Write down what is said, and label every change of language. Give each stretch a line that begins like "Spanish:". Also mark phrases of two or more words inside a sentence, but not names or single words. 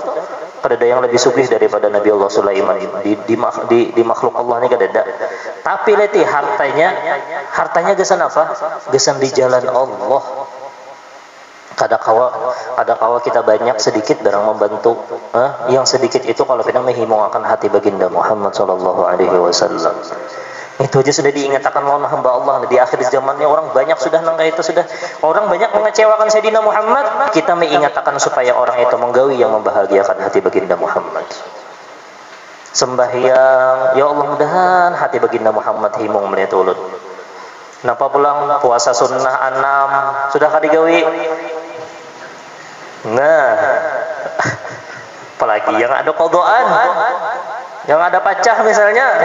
Banjar: Kada ada yang lebih sugih daripada Nabi Allah Sulaiman di makhluk Allah ini kada ada. Tapi leti hartanya gesan apa? Gesan di jalan Allah. Kada kawa kita banyak sedikit barang membantu. Yang sedikit itu kalau kita menghimungkan hati baginda Muhammad
Arabic: sallallahu alaihi wasallam.
Banjar: Itu aja sudah diingatkan lawan hamba Allah. Di akhir zamannya orang banyak sudah nangka itu sudah. Orang banyak mengecewakan Sayyidina Muhammad. Kita mengingatkan supaya orang itu menggawi yang membahagiakan hati baginda Muhammad. Sembahyang,
Arabic: ya Allah
Banjar: mudahan hati baginda Muhammad himung melihat ulun. Napa pulang puasa sunnah 6 sudah kadigawi. Nah, apalagi yang ada qadaan, yang ada pacah misalnya.